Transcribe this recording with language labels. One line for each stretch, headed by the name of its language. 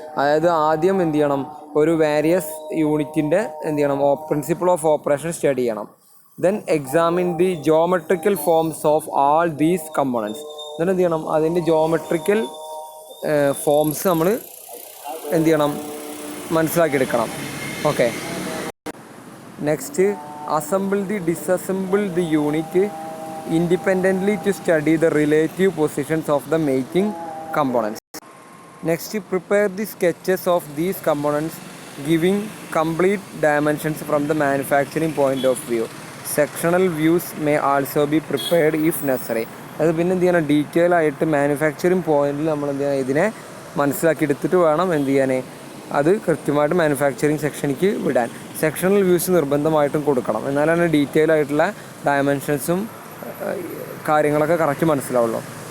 Malayalam: അതായത് ആദ്യം എന്ത് ചെയ്യണം, ഒരു വേരിയസ് യൂണിറ്റിൻ്റെ എന്ത് ചെയ്യണം, പ്രിൻസിപ്പിൾ ഓഫ് ഓപ്പറേഷൻ സ്റ്റഡി ചെയ്യണം.
English: Then examine the geometrical forms of all these components.
Malayalam: എന്നിട്ട് എന്ത് ചെയ്യണം, അതിൻ്റെ ജോമെട്രിക്കൽ ഫോംസ് നമ്മൾ എന്ത് ചെയ്യണം, മനസ്സിലാക്കിയെടുക്കണം.
English: Okay, next assemble the disassemble the unit independently to study the relative positions of the making components. Next, prepare the sketches of these components giving complete dimensions from the manufacturing point of view. Sectional views may also be prepared if necessary.
Malayalam: അത് പിന്നെ എന്ത് ചെയ്യണം, detail ആയിട്ട് manufacturing പോയിന്റിൽ നമ്മൾ എന്ത് ചെയ്യണം, ഇതിനെ മനസ്സിലാക്കി എടുത്തിട്ട് വേണം എന്ത് ചെയ്യാൻ, അത് കൃത്യമായിട്ട് മാനുഫാക്ചറിങ് സെക്ഷനിലേക്ക് വിടാൻ. സെക്ഷണൽ വ്യൂസ് നിർബന്ധമായിട്ടും കൊടുക്കണം, എന്നാലാണ് ഡീറ്റെയിൽ ആയിട്ടുള്ള ഡയമെൻഷൻസും കാര്യങ്ങളൊക്കെ കറക്റ്റ് മനസ്സിലാവുള്ളൂ.